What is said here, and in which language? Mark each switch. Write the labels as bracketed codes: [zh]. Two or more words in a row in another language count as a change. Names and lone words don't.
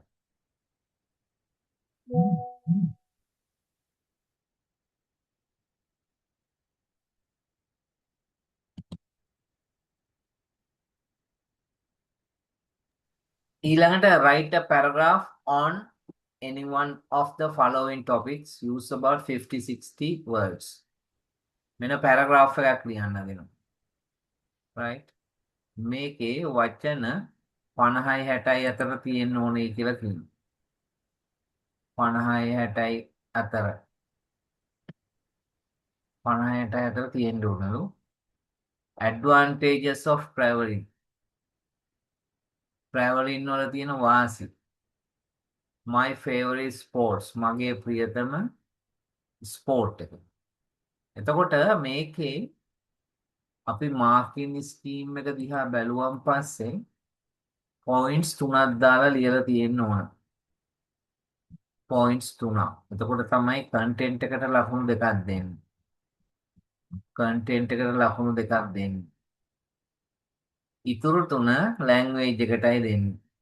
[en] ඊළඟට write a paragraph on any one of the following topics use about 50-60 words [si] මෙන්න paragraph එකක් ලියන්න දෙනවා right මේකේ වචන 50යි 60යි අතර තියෙන්න ඕනේ කියලා කියනවා 50යි 60යි අතර 50යි 60යි අතර තියෙන්න ඕනලු [en] advantages of traveling traveling [si] වල තියෙන වාසි my [en] favorite sports [si] මගේ ප්‍රියතම ස්පෝර්ට් එක එතකොට මේකේ අපි [en] marking scheme [si] එක දිහා බැලුවම් පස්සේ පොයින්ට්ස් 3ක් දාලා ලියලා තියෙන්න ඕන පොයින්ට්ස් 3ක් එතකොට තමයි කන්ටෙන්ට් එකට ලකුණු දෙකක් දෙන්නේ කන්ටෙන්ට් එකට ලකුණු දෙකක් දෙන්නේ ඉතුරු 3 ලැන්ග්වේජ් එකටයි දෙන්නේ